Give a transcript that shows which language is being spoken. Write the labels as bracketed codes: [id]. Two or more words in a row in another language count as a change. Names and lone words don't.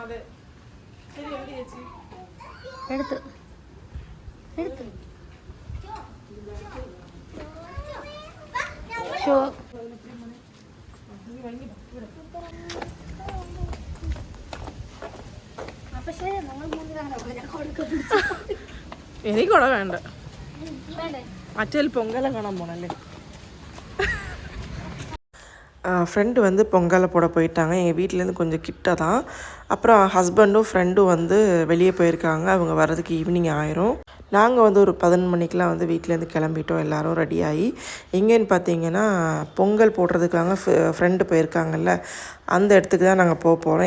[ml] എടുത്ത് ഷോ. എനിക്കോടെ വേണ്ട. മറ്റേ പൊങ്കല കാണാൻ പോണല്ലേ. [ta] ஃப்ரெண்டு பொங்கலை போட போயிட்டாங்க. எங்கள் வீட்டிலேருந்து கொஞ்சம் கிட்ட தான். அப்புறம் ஹஸ்பண்டும் ஃப்ரெண்டும் வெளியே போயிருக்காங்க. அவங்க வர்றதுக்கு ஈவினிங் ஆயிரும். நாங்கள் ஒரு 11 மணிக்கெலாம் வீட்டிலேருந்து கிளம்பிட்டோம். எல்லோரும் ரெடியாகி. எங்கேன்னு பார்த்தீங்கன்னா பொங்கல் போடுறதுக்காக ஃப்ரெண்டு போயிருக்காங்கல்ல, அந்த இடத்துக்கு தான் நாங்கள் போகிறோம்.